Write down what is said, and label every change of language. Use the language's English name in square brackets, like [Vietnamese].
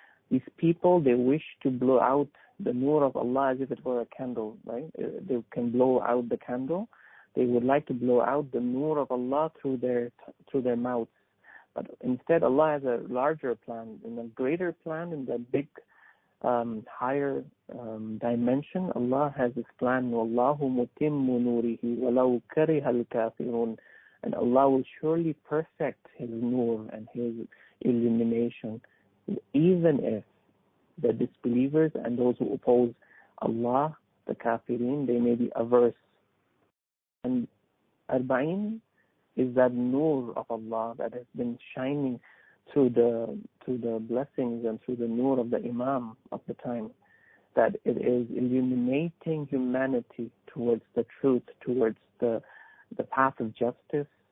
[English] These people, they wish to blow out the nur of Allah as if it were a candle, right? They can blow out the candle. They would like to blow out the nur of Allah through their mouths. But instead, Allah has a larger plan, in a greater plan, in the big, higher dimension. Allah has this plan, [Arabic] وَاللَّهُ مُتِمُّ نُورِهِ وَلَوْ كَرِهَ الْكَافِرُونَ. [English] And Allah will surely perfect His nur and His illumination, even if the disbelievers and those who oppose Allah, the kafirin, they may be averse. And Arbaeen is that nur of Allah that has been shining through the blessings and through the nur of the Imam of the time, that it is illuminating humanity towards the truth, towards the path of justice.